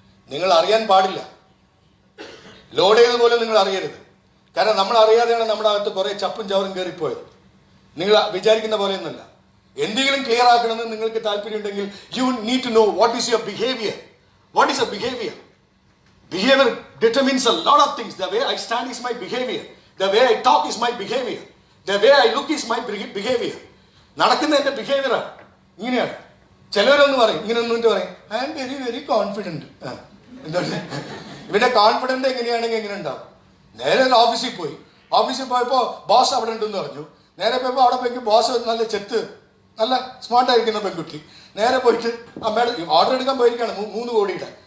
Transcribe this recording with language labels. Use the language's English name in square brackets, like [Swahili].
[Malayalam] നിങ്ങൾ അറിയാൻ പാടില്ല, ലോഡ് ചെയ്തതുപോലെ നിങ്ങൾ അറിയരുത്. കാരണം നമ്മൾ അറിയാതെയാണ് നമ്മുടെ അകത്ത് കുറെ ചപ്പും ചവറും കയറിപ്പോയത്. നിങ്ങൾ വിചാരിക്കുന്ന പോലെയൊന്നുമല്ല. എന്തെങ്കിലും ക്ലിയർ ആക്കണമെന്ന് നിങ്ങൾക്ക് താല്പര്യം ഉണ്ടെങ്കിൽ [English] You need to know what is your behaviour. What is a behaviour? Behavior determines a lot of things. The way I stand is my behavior. The way I talk is my behavior. The way I look is my behavior. [Malayalam] നടക്കുന്ന എൻ്റെ ബിഹേവിയറാണ്. ഇങ്ങനെയാണ്. ചിലവരൊന്ന് പറയും, ഇങ്ങനെ ഒന്നിട്ട് പറയും, [English] I am very very confident. [Malayalam] എന്താണ് ഇവന്റെ confident? എങ്ങനെയാണെങ്കിൽ എങ്ങനെ ഉണ്ടാവും? നേരെ ഓഫീസിൽ പോയി. ഓഫീസിൽ പോയപ്പോൾ ബോസ് അവിടെ ഉണ്ടെന്ന് പറഞ്ഞു. നേരെ പോയപ്പോൾ അവിടെ പോയി ബോസ് നല്ല ചെത്ത് നല്ല സ്മാർട്ടായിരിക്കുന്ന പെൺകുട്ടി നേരെ പോയിട്ട് അമ്മയുടെ ഓർഡർ എടുക്കാൻ പോയിരിക്കുകയാണ് 3 കോടിയുടെ.